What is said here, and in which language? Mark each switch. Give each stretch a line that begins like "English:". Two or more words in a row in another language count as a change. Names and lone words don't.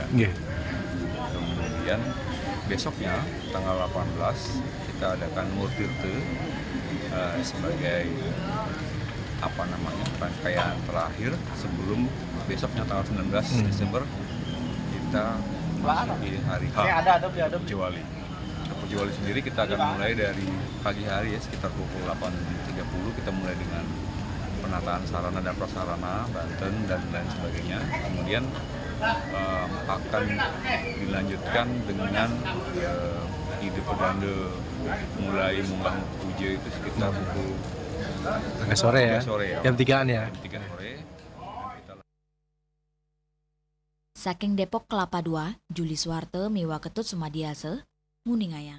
Indonesian: Kemudian besoknya tanggal 18 kita adakan Murtirte sebagai rangkaian terakhir sebelum besoknya tanggal 19 Desember kita memasuki hari H Pujawali. Pujawali sendiri kita akan mulai dari pagi hari ya sekitar pukul 8.30 kita mulai dengan penataan sarana dan prasarana Banten dan lain sebagainya. Kemudian akan dilanjutkan dengan ide pedanda mulai munggah puja itu sekitar pukul sore ya, jam 3-an ya. Jam 3 sore.
Balinese: Saking Depok Kelapa II, Juli Suwarte miwa Ketut Sumadiase, Muningayang.